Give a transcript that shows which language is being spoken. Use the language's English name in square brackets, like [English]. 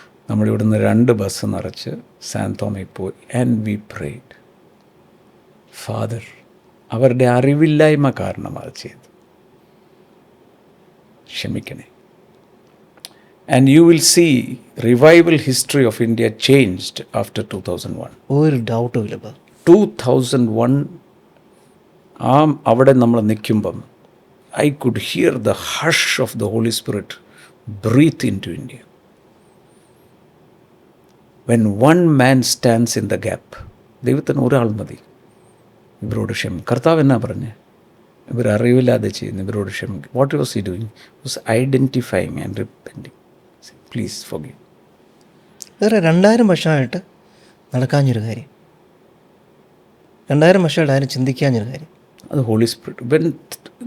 [Malayalam] നമ്മളിവിടുന്ന് 2 bus നിറച്ച് സാന്തോമയിൽ പോയി. [English] And we prayed. [Malayalam] Father, അവരുടെ അറിവില്ലായ്മ കാരണം അത് ചെയ്തു, ക്ഷമിക്കണേ. [English] And you will see revival history of India changed after 2001. [Malayalam] ഒരു ഡൗട്ടും ഇല്ല. 2001 അവിടെ നമ്മൾ നിൽക്കുമ്പം [English] I could hear the hush of the Holy Spirit breathe into India. When one man stands in the gap, [Malayalam] ദൈവത്തിന് ഒരാൾ മതി, ഇവരോട് ക്ഷമിക്കും. കർത്താവ് എന്നാ പറഞ്ഞേ? ഇവർ അറിവില്ലാതെ ചെയ്യുന്നു, ഇവരോട് ക്ഷമിക്കും. [English] What was he doing? Was identifying and repenting. Please forgive. [Malayalam] വേറെ 2000 വർഷമായിട്ട് നടക്കാഞ്ഞൊരു കാര്യം. 2000 വർഷമായിട്ട് ആരും ചിന്തിക്കാഞ്ഞൊരു കാര്യം. അത് ഹോളി സ്പിരിറ്റ്.